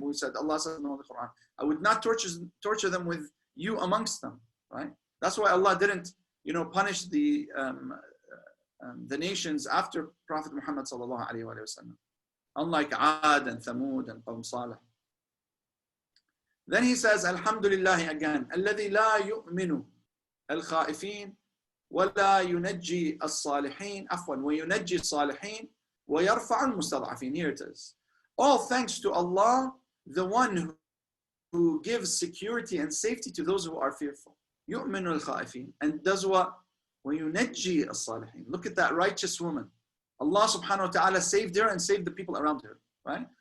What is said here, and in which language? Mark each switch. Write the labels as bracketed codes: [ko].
[en] We said, Allah said in the Quran, I would not torture them with you amongst them, right? That's why Allah didn't, punish the nations after Prophet Muhammad sallallahu alaihi wasallam, unlike Ad and Thamud and Qawm Salih. Then He says, Alhamdulillah again, [ar] الذي لا يؤمن الخائفين ولا ينجي الصالحين عفوا وينجي الصالحين ويرفع المستضعفين. [en] Here it is. All thanks to Allah, the one who gives security and safety to those who are fearful. [ar] يؤمن الخائفين, [en] and does what? [ar] وينجي الصالحين. [en] Look at that righteous woman. Allah subhanahu wa ta'ala saved her and saved the people around her, right?